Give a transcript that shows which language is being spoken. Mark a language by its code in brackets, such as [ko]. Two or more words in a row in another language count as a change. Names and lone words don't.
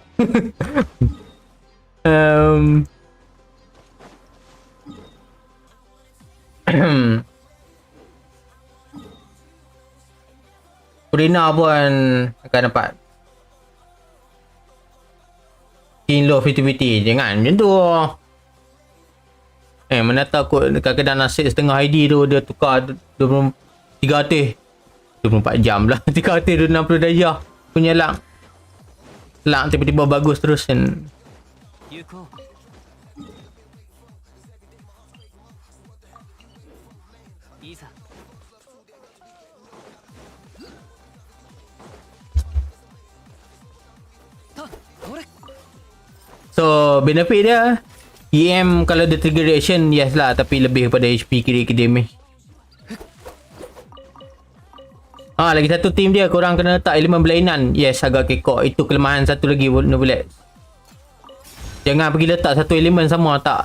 [ms] Purina pun akan dapat [en] in low [ms] 50-50. Jangan macam tu. Mana takut kadang-kadang nasib setengah ID tu dia tukar 300 24 jam lah. 360 darjah punya lang. Lang tiba-tiba bagus terus kan. [ja] 行こう。いざ。これ。 [ms] So benefit dia EM kalau dia [en] trigger reaction [ms] yes lah, tapi lebih kepada HP kiri ke damage. Lagi satu team dia korang kena letak elemen berlainan. Yes, agak kekok. Itu kelemahan satu lagi Nobulet. Jangan pergi letak satu elemen sama, tak.